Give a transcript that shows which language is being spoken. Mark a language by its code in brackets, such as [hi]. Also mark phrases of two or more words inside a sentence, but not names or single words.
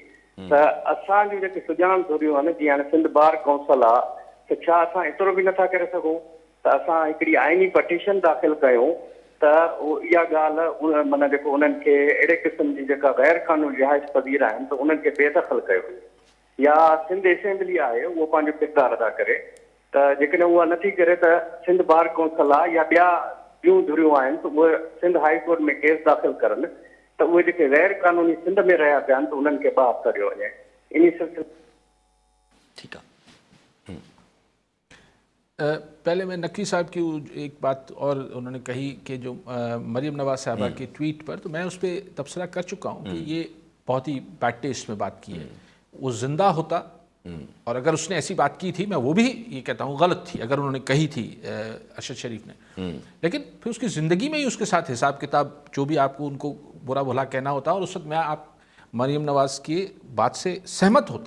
[sd] त असांजूं जेके सुञाण थोरियूं आहिनि, जीअं हाणे सिंध बार काउंसिल आहे, त छा असां एतिरो बि नथा करे सघूं त असां हिकिड़ी आइनी पटिशन दाख़िल कयूं त इहा ॻाल्हि माना जेको उन्हनि खे अहिड़े क़िस्म जी जेका गैर क़ानूनी रिहाइश पज़ीर आहिनि त उन्हनि खे बेदख़ल कयो, या सिंध असेंबली आहे उहो पंहिंजो किरदारु अदा करे. त जेकॾहिं उहा नथी करे त सिंध बार काउंसिल आहे या ॿियूं धुरियूं आहिनि त उहे सिंध हाई कोर्ट में केस दाख़िल करनि त उहे जेके गैर क़ानूनी सिंध में रहिया पिया आहिनि त उन्हनि खे ॿाहिरि करियो वञे. इन सिलसिले ठीकु आहे. [ur] پہلے میں نقوی صاحب کی ایک بات اور انہوں نے کہی کہ جو مریم نواز صاحبہ کے ٹویٹ پر، تو میں اس پہ تبصرہ کر چکا ہوں کہ یہ بہت ہی [en] bad taste [ur] میں بات کی ہے. وہ زندہ ہوتا اور اگر اس نے ایسی بات کی تھی، میں وہ بھی یہ کہتا ہوں غلط تھی اگر انہوں نے کہی تھی ارشد شریف نے، لیکن پھر اس کی زندگی میں ہی اس کے ساتھ حساب کتاب جو بھی آپ کو ان کو برا بھلا کہنا ہوتا، اور اس وقت میں آپ مریم نواز کی بات سے سہمت ہوتا.